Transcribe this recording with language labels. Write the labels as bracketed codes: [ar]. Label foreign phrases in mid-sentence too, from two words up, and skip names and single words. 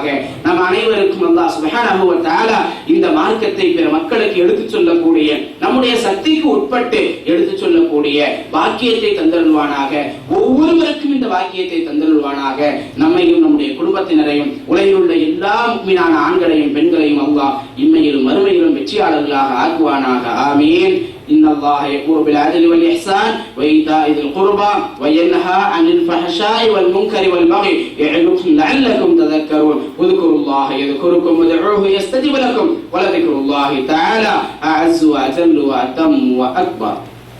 [ta] நம் அனைவருக்கும் [ar] الله سبحانه وتعالى [ta] இந்த மார்க்கத்தை பிற மக்களுக்கு எடுத்துச் சொல்லக்கூடிய, நம்முடைய சக்திக்கு உட்பட்டு எடுத்துச் சொல்லக்கூடிய பாக்கியத்தை தந்தருள்வானாக. ஒவ்வொருவருக்கும் இந்த பாக்கியத்தை தந்தருள்வானாக. நம்மையும் நம்முடைய குடும்பத்தினரையும் உலகில் உள்ள எல்லா முஃமினான ஆண்களையும் பெண்களையும் அல்லாஹ் இம்மையிலும் மறுமையிலும் வெற்றியாளர்களாக ஆக்குவானாக. ஆமீன். [ar] إن الله يأمر بالعدل والإحسان وإيتاء ذي القربى وينهى عن الفحشاء والمنكر والبغي يعظكم لعلكم تذكرون. اذكروا الله يذكركم وادعوه يستجب لكم ولذكر الله تعالى أعز وأجل وأتم وأكبر.